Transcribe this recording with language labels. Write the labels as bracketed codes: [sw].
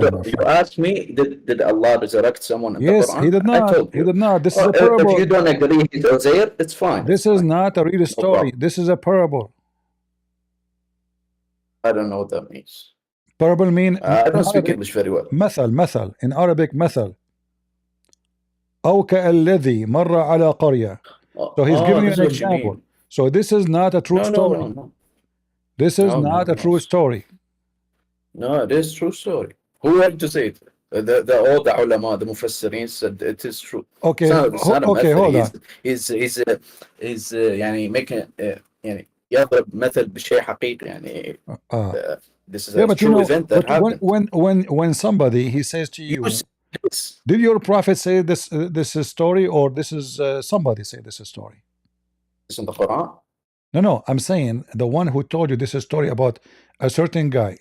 [en] So you asked me, did Allah resurrect someone in the Quran? Yes, he did not. I told you. He did not. This is a parable. If you don't agree he's Uzair, it's fine. This is not a real story. This is a parable. I don't know what that means. Parable mean I don't speak English very well. [ar] مثل [en] in Arabic [ar] مثل أو كالذي مر على قرية. [en] So he's giving you an example. So this is not a true story. No. This is not a true story. No, it is true story. Who had to say it? All the ulama, the mufassirin said it is true. Okay. It's not a okay, method. hold on. [ar] He's يعني making يعني يضرب مثل بشيء حقيقي يعني. [en] This is a true event that happened. When somebody he says to you, did your prophet say this is story, or this is somebody say this is story? It's in the Quran. No, I'm saying the one who told you this is story about a certain guy.